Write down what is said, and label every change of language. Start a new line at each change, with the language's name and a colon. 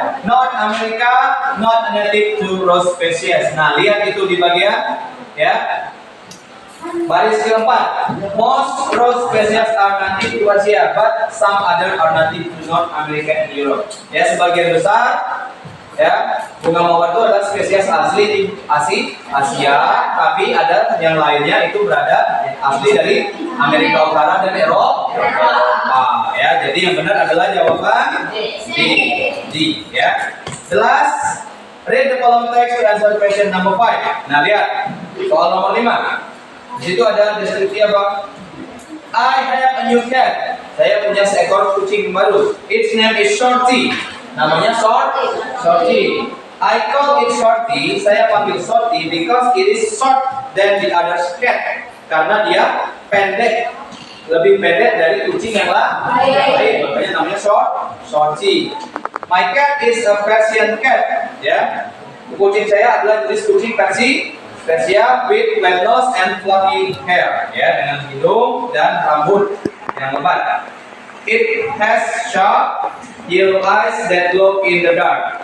English: North America not native to rose species.
Indonesian: Nah, lihat itu di bagian ya. Baris keempat. Most rose species are native to Asia, but some other are native to North America and Europe. Ya, sebagian besar ya bunga mawar itu adalah spesies asli di Asia, tapi ada yang lainnya itu berada asli dari Amerika Utara dan Eropa. Ya, jadi yang benar adalah jawaban D. Ya. Jelas?
English: Read the following text to answer question number 5.
Indonesian: Nah, lihat soal nomor 5. Di situ ada deskripsi apa?
English: I have a new cat.
Indonesian: Saya punya seekor kucing baru.
English: Its name is Shorty.
Indonesian: Namanya Shorty.
English: I call it Shorty.
Indonesian: Saya panggil Shorty
English: because it is short than the other cat.
Indonesian: Karena dia pendek, lebih pendek dari kucing yang lain. Makanya namanya shorty.
English: My cat is a Persian cat.
Indonesian: Ya, kucing saya adalah jenis kucing Persia
English: with flat nose and fluffy hair.
Indonesian: Ya, dengan hidung dan rambut yang lebat.
English: It has sharp yellow eyes that glow in the dark.